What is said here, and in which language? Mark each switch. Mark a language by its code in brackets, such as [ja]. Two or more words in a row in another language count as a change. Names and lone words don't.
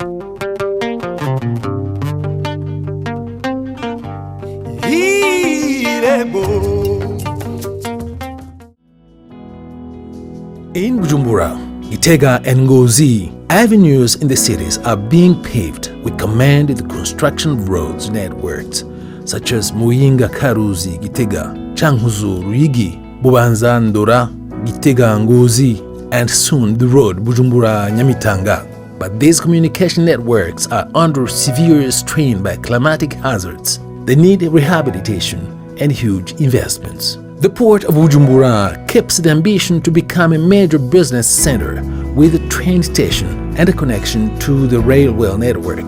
[en] In Bujumbura, Gitega and Ngozi, avenues in the cities are being paved with command in the construction of roads networks such as Muyinga Karuzi Gitega, Cankuzo Ruyigi, Bubanza Ndora, Gitega Ngozi, and soon the road Bujumbura Nyamitanga. But these communication networks are under severe strain by climatic hazards. They need rehabilitation and huge investments. The port of Bujumbura keeps the ambition to become a major business center with a train station and a connection to the railway network.